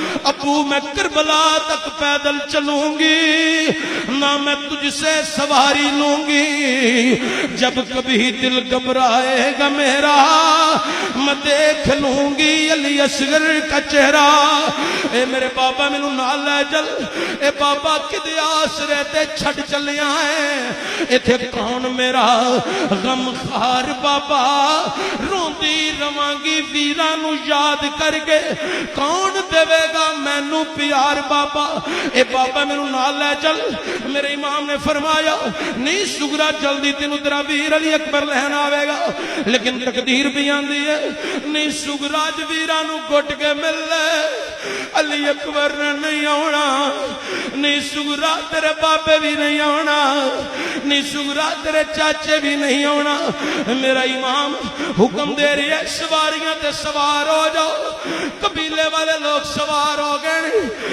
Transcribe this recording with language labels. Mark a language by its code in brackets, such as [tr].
[ur] ابو میں کربلا تک پیدل چلوں گی, نہ میں تجھ سے سواری لوں گی. جب کبھی دل گھبرائے گا میرا میں دیکھ لوں گی علی اصغر کا چہرہ. [pa] اے میرے بابا مینوں نال لے چل. اے بابا کدے آسرے تے چھڈ چلیا ہے, ایتھے کون میرا غم خار بابا روندی رواں گی ویراں نو یاد کر کے, کون دے گا مینوں پیار بابا. اے بابا مینوں نال لے چل. [ur] میرے امام نے فرمایا [pa] نہیں سگرا جلدی تینوں تیرا ویر علی اکبر لہن آوے گا, لیکن تقدیر بھی آندی ہے نہیں سگرا ج ویراں نو گھٹ کے مل لے, علی اکبر نے نہیں آنا. نہیں سگرا تیرے بابے بھی نہیں آنا, نہیں سگرا تیرے چاچے بھی نہیں آنا. [ur] میرا امام حکم دے رہی ہے سواریاں تے سوار ہو جاؤ. قبیلے والے لوگ سوار ہو گئے.